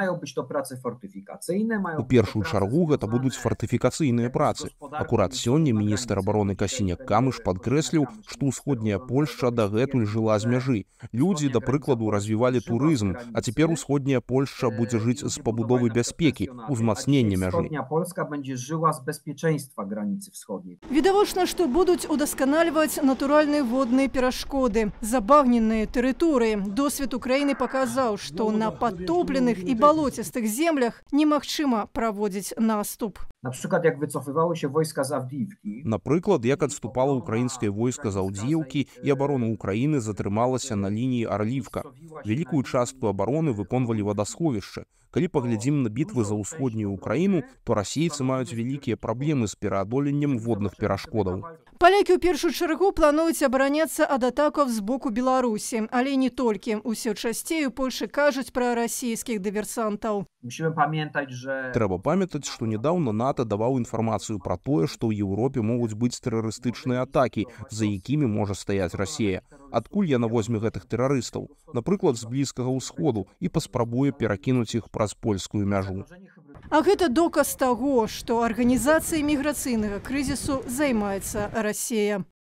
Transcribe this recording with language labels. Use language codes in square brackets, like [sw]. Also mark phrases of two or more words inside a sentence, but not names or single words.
[be] У першую чаргу гэта будуць фартыфікацыйныя працы. Акурат сёння міністр абароны Касіняк Камыш падкрэсліў, што ўсходняя Польшча дагэтуль жыла з мяжы. Польшчай. Людзі, да прыкладу, развівалі турызм, а цяпер усходняя Польшча будзе жыць з пабудовы бяспекі, узмацнення мяжы. [pl] Wschodnia Polska będzie żyła z bezpieczeństwa granicy wschodniej. [be] Відавочна, што будуць удасканальваць натуральныя водныя перашкоды, забагненыя тэрыторыі. Досвед Украіны паказаў, што на падтопленых і балоцістых землях немагчыма праводзіць наступ. [pl] Na przykład jak wycofywały się wojska z Awdijiwki, [be] Напрыклад, як адступала ўкраінскае войска з Аўдзіеўкі і абарона Ўкраіны затрымалася на лініі Арлівка. Вялікую частку абароны выконвалі вадасховішчы. Калі паглядзім на бітвы за ўсходнюю Украіну, то расейцы маюць вялікія праблемы з пераадоленнем водных перашкодаў. Палякі ў першую чаргу плануюць абараняцца ад атакаў з боку Беларусі, але не толькі. Усё часцей у Польшы кажуць пра расійскіх дыверсантаў. [pl] musimy pamiętać, że [be] Трэба памятаць, што нядаўна НАТО даваў інфармацыю пра тое, што ў Еўропе могуць быць тэрарыстычныя атакі, за якімі можа стаяць Расія. Адкуль яна возьме гэтых тэрарыстаў? Напрыклад, з Блізкага ўсходу і паспрабуе перакінуць іх праз польскую мяжу. А гэта доказ таго, што арганізацыяй міграцыйнага крызісу займаецца Расія.